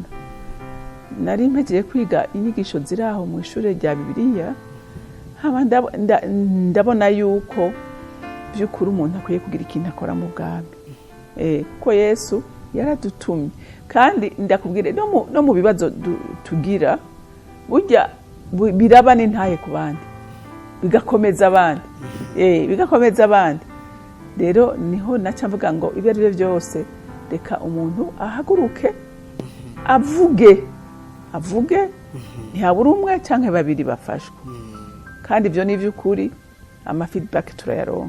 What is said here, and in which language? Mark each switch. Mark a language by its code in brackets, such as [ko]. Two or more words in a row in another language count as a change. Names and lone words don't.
[rn] Nari mpejeje kwiga inyigisho ziraho mu ishure rya Bibiliya, haba ndabona yuko by'ukuri umuntu akwiye kugira ikintu akora mu bwami, kuko Yesu yaradutumye. Kandi ndakubwire no mu bibazo tugira burya biraba n'intaye ku bandi, bigakomeza abandi, bigakomeza abandi. Rero niho naca mvuga ngo ibyo ari byo byose reka umuntu ahaguruke avuge ntihabura umwe cyangwa babiri bafashwe. Kandi ibyo ni iby'ukuri, feedback turayaronka.